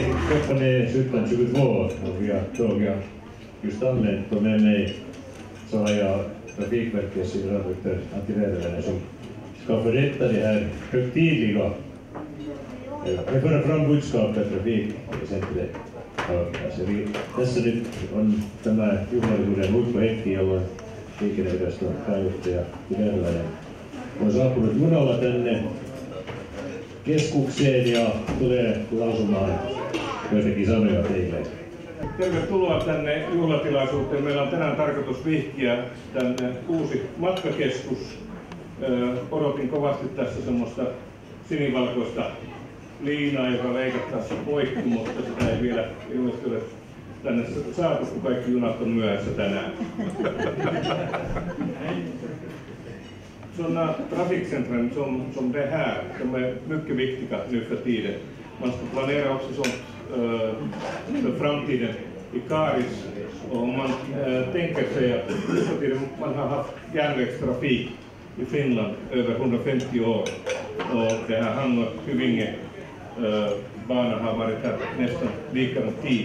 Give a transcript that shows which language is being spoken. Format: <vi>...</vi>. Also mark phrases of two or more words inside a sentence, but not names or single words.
<sv>Klockan är 17:22 och vi har tåget just anlänt och med mig så har jag Trafikverkets generaldirektör Antti Vedelinen som ska förrätta det här högtidliga och föra fram budskapet trafikväsendet.</sv> <fi>Tässä nyt on tämä juhlaisuuden huippuhetki, jolloin liikennevirasto pääjohtaja Vedelinen on saapunut junalla tänne keskukseen ja tulee lausumaan joitakin sanoja teille. Tervetuloa tänne juhlatilaisuuteen. Meillä on tänään tarkoitus vihkiä tänne uusi matkakeskus. Odotin kovasti tässä semmoista sinivalkoista liinaa, joka leikattaisiin poikki, mutta sitä ei vielä ilmeisesti ole tänne saatu, kun kaikki junat on myöhässä tänään.</fi> <sv>Sådana trafikcentrum som det här, de är mycket viktiga nu för tiden. Man ska planera också sånt för framtiden i Karis. Och om man tänker sig att man har haft järnvägstrafik i Finland över 150 år och det här Hango-Hyvinge bana har varit här nästan lika tid.</sv>